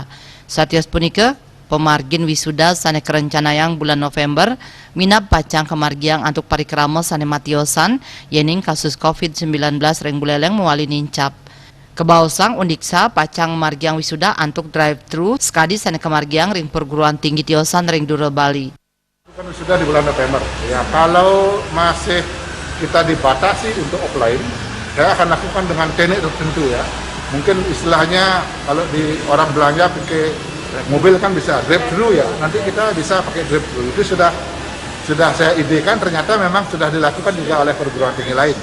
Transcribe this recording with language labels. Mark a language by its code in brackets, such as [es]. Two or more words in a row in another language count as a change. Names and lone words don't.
[ban] Satios punike pemargin wisuda sane kerencanayang bulan November minap pacang kemargiang antuk parikrama sane matiosan yening kasus COVID-19 ring Buleleng muali nincap. Kebausang Undiksa pacang margiang wisuda antuk drive-thru skadi sane kemargiang ring [id] perguruan tinggi [ban] tiosan ring Durel Bali. [id] Kan wisuda di bulan November. Ya, kalau masih kita dibatasi untuk offline, saya akan lakukan dengan teknik tertentu ya. Mungkin istilahnya kalau di orang belanja pakai mobil kan bisa drive-thru ya. Nanti kita bisa pakai drive-thru. Itu sudah saya idekan, ternyata memang sudah dilakukan juga oleh perguruan tinggi lain.